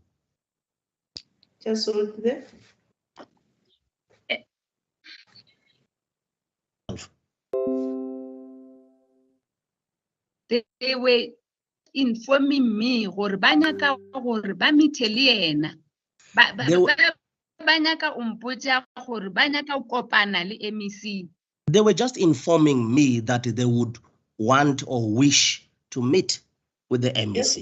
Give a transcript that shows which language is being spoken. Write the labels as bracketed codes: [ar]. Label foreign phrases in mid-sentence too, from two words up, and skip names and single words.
[en] Just hold it there. They were informing me [nso] gore ba nyaka gore ba meet le ena ba nyaka umpotsa gore ba nyaka o kopana le MEC. [en] They were just informing me that they would want or wish to meet with the MEC.